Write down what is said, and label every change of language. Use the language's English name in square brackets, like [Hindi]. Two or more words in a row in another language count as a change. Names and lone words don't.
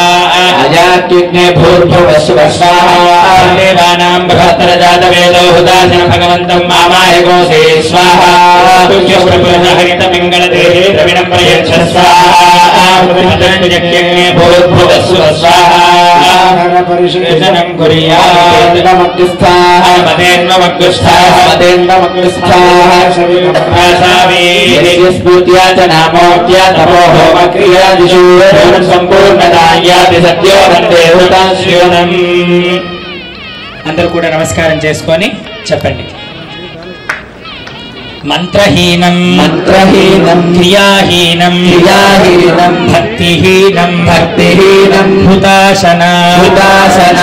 [Sanskrit] అజాత్యుజ్ఞే భూర్భువస్సువ స్వాహా. దేవానాం బృహత్తర జాతవేదో హుదాసన భగవంతం మామాయ గోసే స్వాహా. హరిత పింగళ దేహే ద్రవిణం ప్రయచ్చ స్వాహా. యజ్ఞే భూర్భువస్సువ స్వాహా. विशेषणं कुर्यात् स्फूर्त्या च नामोक्त्या तपो होमक्रियादिषु संपूर्णदायाति सत्यो वन्दे हृताश्रियम्. [Telugu] అందరూ కూడా నమస్కారం చేసుకొని చెప్పండి. [Sanskrit] మంత్రహీనం మంత్రహీనం క్రియాహీనం క్రియాహీనం భక్తిహీనం భక్తిహీనం హుతాశన హుతాశన